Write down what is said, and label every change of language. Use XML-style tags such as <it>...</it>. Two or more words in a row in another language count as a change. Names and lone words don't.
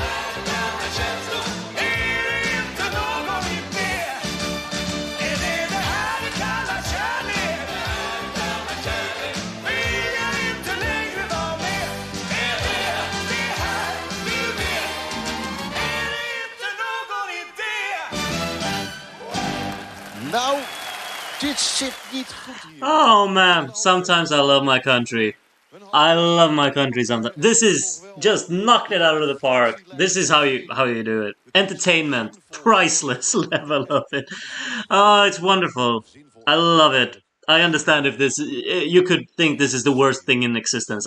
<sv>Är det inte någon idé? Är det här du kallar kärlek? Vill jag inte längre vara med? Är det här du vill? Är det inte någon idé?</sv> <nl>Nou, dit zit niet goed hier.</nl> <en>Oh man, sometimes I love my country. I love my country sometimes. This is just knocked it out of the park. This is how you do it. Entertainment, priceless level of it. Oh, it's wonderful. I love it. I understand if this you could think this is the worst thing in existence.</en>